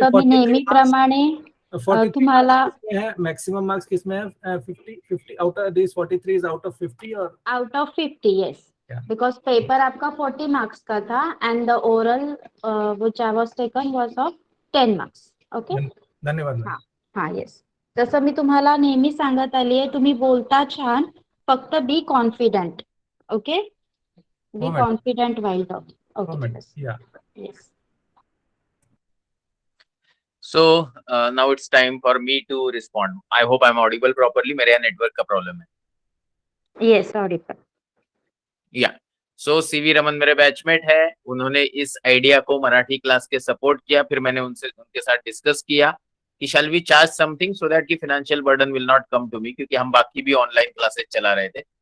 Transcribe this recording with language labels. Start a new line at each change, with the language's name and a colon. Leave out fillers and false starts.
Marathi: फक्त मी नेहमीप्रमाणे तुम्हाला
Hindi: मैक्सिमम मार्क्स किसमें है?
English: 50 out of this 43 is out of 50 और out of 50, yes, because paper आपका 40 marks का था and the oral which I was taken was of 10 marks. Okay,
Hindi: धन्यवाद. हाँ, यस.
Marathi: जसं मी तुम्हाला नेहमी सांगत आली आहे, तुम्ही बोलता छान, फक्त
English: Be confident. Okay, be madam. Confident while talking.
Marathi: हो
English: okay,
Marathi: मॅडम. या.
English: Yes. So now it's time for me to respond. I hope I'm audible properly.
Hindi: मेरे यहाँ नेटवर्क का प्रॉब्लम है.
English: Yes, audible.
Hindi: या सो सीवी रमन मेरे बैचमेट है. उन्होंने इस आइडिया को मराठी क्लास के सपोर्ट किया. फिर मैंने उनके साथ डिस्कस किया कि
English: shall we charge something so that की financial burden will not come to me,
Hindi: क्योंकि हम बाकी भी ऑनलाइन क्लासेस चला रहे थे.